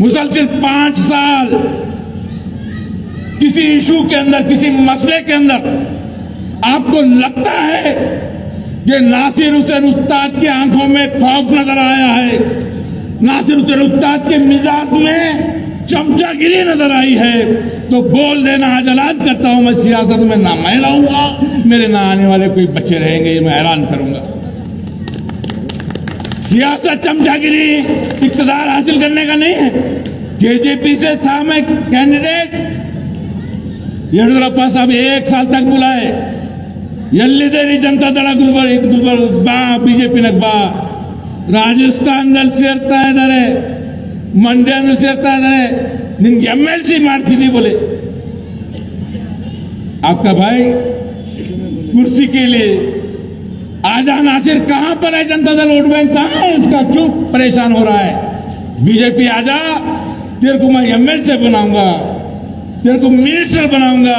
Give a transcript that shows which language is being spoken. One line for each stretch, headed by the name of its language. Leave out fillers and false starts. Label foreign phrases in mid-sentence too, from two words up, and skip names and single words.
Hindi: मुसलसिल 5 साल किसी इशू के अंदर, किसी मसले के अंदर आपको लगता है कि नासिर हुसैन उस्ताद की आंखों में खौफ नजर आया है, नासिर हुसैन उस्ताद के मिजाज में चमचागिरी नजर आई है, तो बोल देना, आज ऐलान करता हूं, मैं सियासत में ना मैं रहूंगा, मेरे ना आने वाले कोई बच्चे रहेंगे, ये मैं ऐलान करूंगा। सियासत चमचागिरी इक्तदार हासिल करने का नहीं है। जेजेपी से था मैं कैंडिडेट, येडियुरप्पा साहब 1 साल तक बुलाए,
Kannada: ಎಲ್ಲಿದೆ ಜನತಾ ದಳ ಗುಲ್ಬರ್ಗ ಬಾ, ಬಿಜೆಪಿ ನಗ್ ಬಾ, ರಾಜಸ್ಥಾನದಲ್ಲಿ ಸೇರ್ತಾ ಇದ್ದಾರೆ, ಮಂಡ್ಯದಲ್ಲಿ ಸೇರ್ತಾ ಇದ್ದಾರೆ, ನಿನ್ಗೆ MLC ಮಾಡ್ತೀನಿ बोले।
Hindi: आपका भाई कुर्सी के लिए आजा नासिर कहां पर है? जनता दल वोट बैंक कहां है उसका? क्यों परेशान हो रहा है? बीजेपी आजा, तेरे को मैं MLC बनाऊंगा, तेरे को मिनिस्टर बनाऊंगा।